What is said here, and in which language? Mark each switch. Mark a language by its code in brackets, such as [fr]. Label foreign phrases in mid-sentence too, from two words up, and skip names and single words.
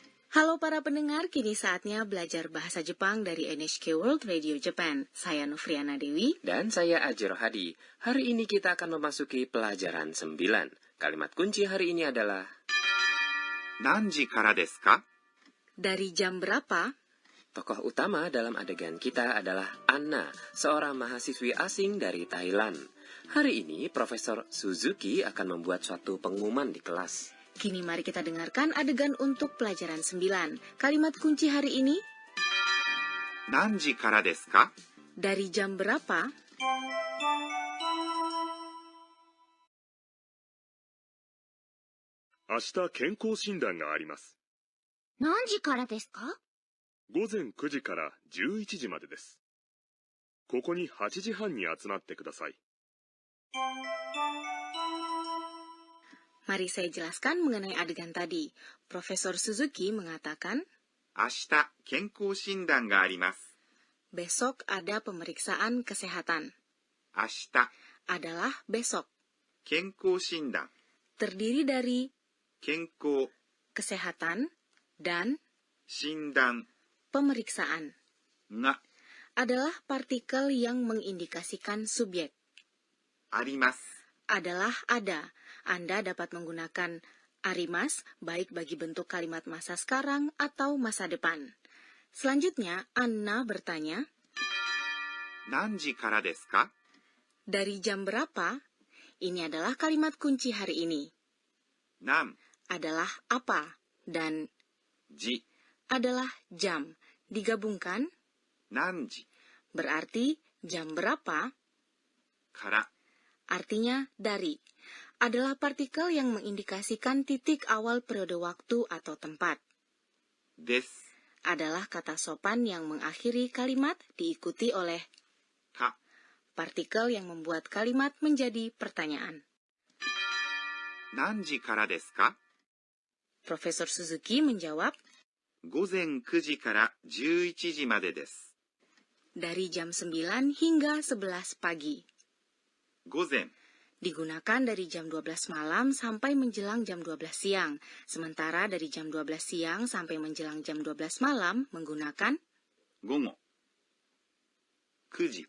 [id] Halo para pendengar, kini saatnya belajar bahasa Jepang dari NHK World Radio Japan. Saya Nufriana Dewi. Dan saya Ajiro Hadi. Hari ini kita akan memasuki pelajaran 9. Kalimat kunci hari ini adalah [ja] 何時からですか? [id] Dari jam berapa? Tokoh utama dalam adegan kita adalah Anna, seorang mahasiswi asing dari Thailand. Hari ini Profesor Suzuki akan membuat suatu pengumuman di kelas. Kini mari kita dengarkan adegan untuk pelajaran 9. Kalimat kunci hari ini, [ja] 何時からですか? [id] dari jam berapa? [ja] 明日健康診断があります。何時からですか? 午前9時から11時までです。ここに8時半に集まってください。 [id] Mari saya jelaskan mengenai adegan tadi. Profesor Suzuki mengatakan, [ja] 明日、健康診断があります。 [id] besok ada pemeriksaan kesehatan. [ja] 明日、 [id] Adalah besok. [ja] 健康診断、 [id] Terdiri dari [ja] 健康、 [id] kesehatan dan [ja] 診断 [id] pemeriksaan. [ja] が [id] Adalah partikel yang mengindikasikan subjek. [ja] あります。 [id] Adalah ada. Anda dapat menggunakan arimas baik bagi bentuk kalimat masa sekarang atau masa depan. Selanjutnya, Anna bertanya, [ja] 何時からですか? [id] dari jam berapa? Ini adalah kalimat kunci hari ini. [ja] 何 [id] Adalah apa dan [ja] 時 [id] adalah jam. Digabungkan [ja] 何時 [id] berarti jam berapa, [ja] から [id] artinya dari. Adalah partikel yang mengindikasikan titik awal periode waktu atau tempat. [ja] です [id] Adalah kata sopan yang mengakhiri kalimat diikuti oleh [ja] か [id] partikel yang membuat kalimat menjadi pertanyaan. [ja] 何時からですか? [id] Profesor Suzuki menjawab, [ja] 午前9時から11時までです。 [id] dari jam 9 hingga 11 pagi. [ja] 午前 [id] Digunakan dari jam 12 malam sampai menjelang jam 12 siang. Sementara dari jam 12 siang sampai menjelang jam 12 malam menggunakan [ja] 午後9時